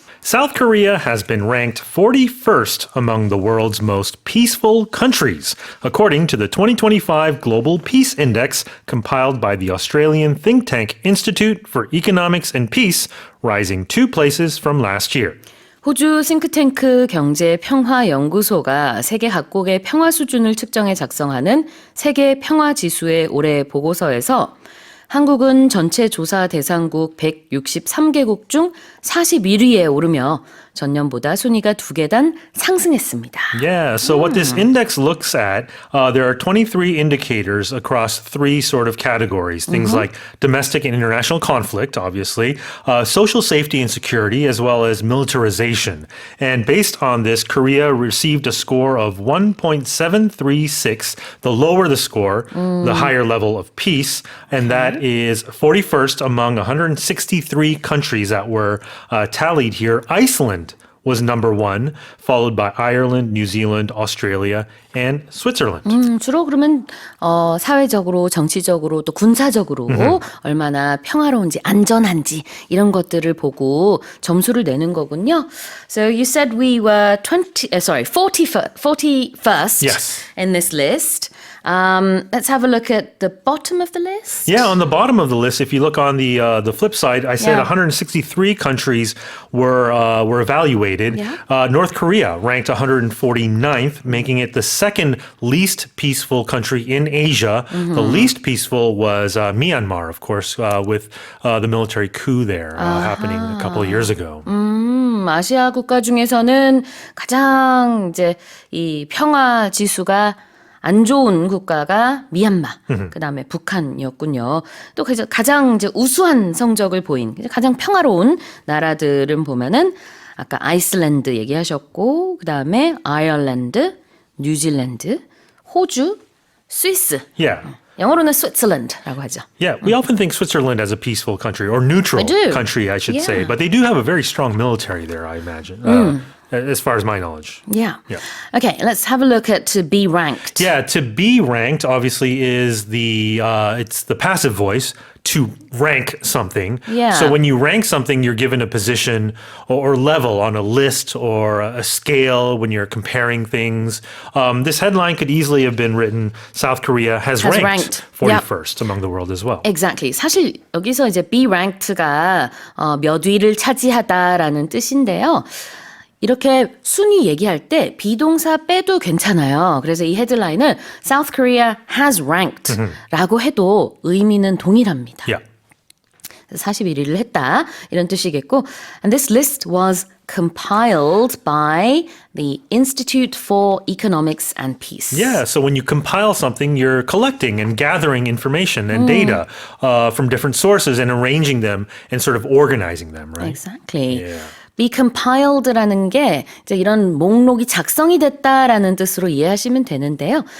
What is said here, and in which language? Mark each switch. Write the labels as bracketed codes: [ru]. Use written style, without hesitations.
[en] South Korea has been ranked 41st among the world's most peaceful countries, according to the 2025 Global Peace Index compiled by the Australian think tank Institute for Economics and Peace, rising 2 places from last year. [ko] 호주 싱크탱크 경제평화연구소가 세계 각국의 평화 수준을 측정해 작성하는 세계 평화지수의 올해 보고서에서 한국은 전체 조사 대상국 163개국 중 41위에 오르며 전년보다 순위가 2계단 상승했습니다. [en] Yeah, so what this index looks at, there are 23 indicators across 3 sort of categories. Things like domestic and international conflict, obviously, social safety and security, as well as militarization. And based on this, Korea received a score of 1.736. The lower the score, the higher level of peace. And that is 41st among 163 countries that were tallied here. Iceland was number 1, followed by Ireland, New Zealand, Australia, and Switzerland. [ko] 주로 그러면 사회적으로, 정치적으로, 또 군사적으로 얼마나 평화로운지, 안전한지 이런 것들을 보고 점수를 내는 거군요. [en] So you said we were 41st Yes. in this list. Let's have a look at the bottom of the list. Yeah, on the bottom of the list, if you look on the flip side, I said Yeah. 163 countries were evaluated. Yeah. North Korea ranked 149th, making it the second least peaceful country in Asia. The least peaceful was Myanmar, of course, with the military coup there happening a couple of years ago. [ko] 아시아 국가 중에서는 가장 이제 이 평화 지수가 안 좋은 국가가 미얀마, 그다음에 북한이었군요. 또 그래서 가장 이제 우수한 성적을 보인 가장 평화로운 나라들은 보면은 아까 아이슬란드 얘기하셨고 그다음에 아일랜드, 뉴질랜드, 호주, 스위스. [en] Yeah. [ko] 영어로는 Switzerland라고 하죠. [en] Yeah, we often think Switzerland as a peaceful country or neutral I do. country, I should say. Yeah. But they do have a very strong military there, I imagine, as far as my knowledge. Yeah. Yeah. Okay, let's have a look at to be ranked. Yeah, to be ranked obviously is it's the passive voice to rank something. Yeah. So when you rank something, you're given a position or level on a list or a scale when you're comparing things. This headline could easily have been written, South Korea has ranked Yep. 41st among the world as well. Exactly. [ko] 사실 여기서 이제 be ranked가 몇 위를 차지하다라는 뜻인데요. 이렇게 순위 얘기할 때 비동사 빼도 괜찮아요. 그래서 이 헤드라인을 [en] South Korea has ranked [ko] 라고 해도 의미는 동일합니다. [en] Yeah. [ko] 41위를 했다 이런 뜻이겠고 [en] And this list was compiled by the Institute for Economics and Peace. Yeah, so when you compile something, you're collecting and gathering information and data from different sources and arranging them and sort of organizing them, right? Exactly. Yeah. [ko] be compiled라는 게 이제 이런 목록이 작성이 됐다라는 뜻으로 이해하시면 되는데요.